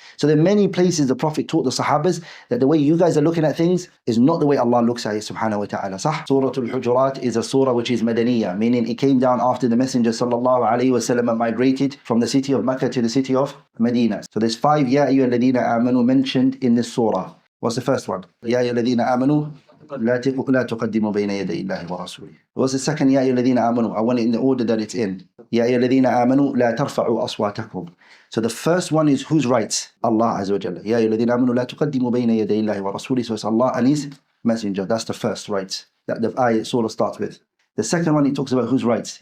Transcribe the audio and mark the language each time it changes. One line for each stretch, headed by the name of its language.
English: So there are many places the Prophet taught the Sahabas that the way you guys are looking at things is not the way Allah looks at it, subhanahu wa ta'ala. Sah? Surah Al-Hujurat is a surah which is Madaniyah, meaning it came down after the Messenger sallallahu alayhi wa sallam migrated from the city of Mecca to the city of Medina. So there's 5
Arabic: Ya ayyuhalladheena amanu
English: mentioned in this surah. What's the first one?
Arabic: Ya ayyuhalladheena amanu لا تقدموا بين يدي الله ورسوله.
English: What's the second?
Arabic: يا أيها الذين آمنوا.
English: I want it in the order that it's in.
Arabic: يا أيها الذين آمنوا لا ترفعوا أصواتكم.
English: So the first one is whose rights?
Arabic: Allah Azza wa Jalla. يا أيها الذين آمنوا لا تقدموا بين يدي الله ورسوله.
English: So it's Allah and His Messenger. That's the first rights that the ayat surah starts with. The second one, it talks about whose rights?